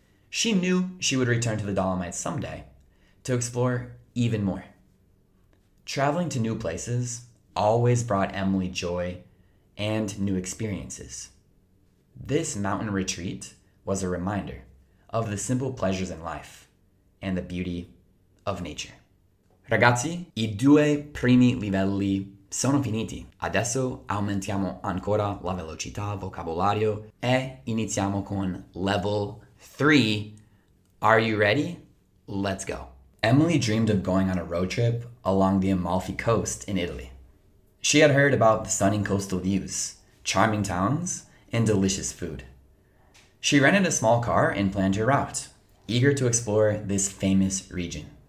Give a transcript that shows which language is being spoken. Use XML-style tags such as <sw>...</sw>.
<en>She knew she would return to the Dolomites someday to explore even more. Traveling to new places always brought Emily joy and new experiences. This mountain retreat was a reminder of the simple pleasures in life and the beauty of nature.</en> <it>Ragazzi, I due primi livelli sono finiti. Adesso aumentiamo ancora la velocità, vocabolario e iniziamo con level 3.</it> <en>Are you ready? Let's go. Emily dreamed of going on a road trip along the Amalfi Coast in Italy. She had heard about the stunning coastal views, charming towns, and delicious food. She rented a small car and planned her route, eager to explore this famous region.</en>